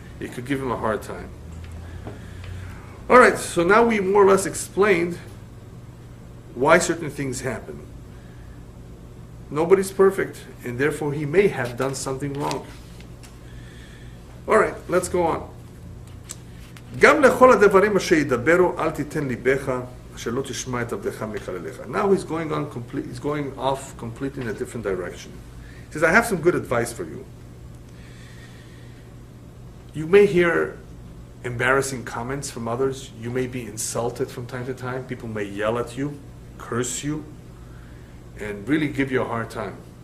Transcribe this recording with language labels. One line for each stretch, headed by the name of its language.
English: It could give him a hard time. All right, so now we more or less explained why certain things happen. Nobody's perfect, and therefore he may have done something wrong. All right, let's go on.
Hebrew: גם לכל הדברים אשר ידברו אל תיתן ליבך שלא תשמע את עבדך מקלליך.
English: Now he's going off completely in a different direction. He says, I have some good advice for you. You may hear embarrassing comments from others. You may be insulted from time to time. People may yell at you, curse you, and really give you a hard time.